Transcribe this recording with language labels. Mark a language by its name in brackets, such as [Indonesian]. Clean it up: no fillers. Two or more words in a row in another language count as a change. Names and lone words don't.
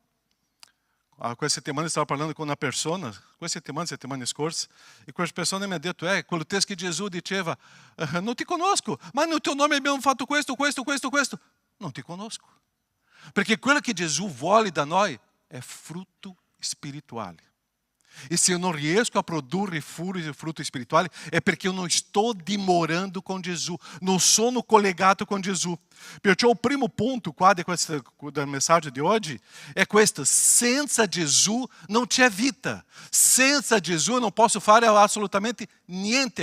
[Italian] Questa settimana stavo parlando con una persona, settimana scorsa, e questa persona mi ha detto, quello testo che Gesù diceva, non ti conosco, ma nel tuo nome abbiamo fatto questo. Non ti conosco. Perché quello che Gesù vuole da noi è frutto spirituale. E se [Portuguese] eu não [Italian] riesco a produrre frutti spirituali è perché io non sto dimorando con Gesù, non sono collegato con Gesù. Perciò il primo punto qua del messaggio di oggi è questo: senza Gesù non c'è vita. Senza Gesù non posso fare assolutamente niente.